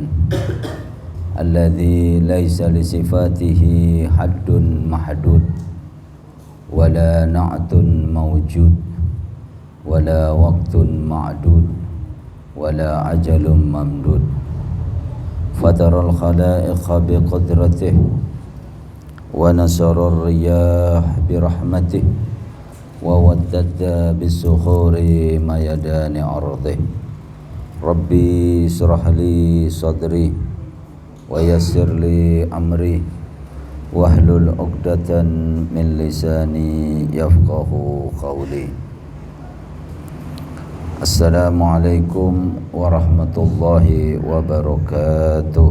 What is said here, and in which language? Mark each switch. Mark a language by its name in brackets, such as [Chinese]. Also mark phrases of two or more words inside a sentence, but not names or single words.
[Arabic] الذي ليس لصفته حد محدود ولا نعت موجود ولا وقت معدود ولا أجل ممدود فطر الخلائق بقدرته ونشر الرياح برحمته ووتد بالصخور ميادين أرضه. رب اشرح لي صدري ويسر لي أمري واحلل عقدة من لساني يفقهوا قولي. السلام عليكم ورحمة الله وبركاته.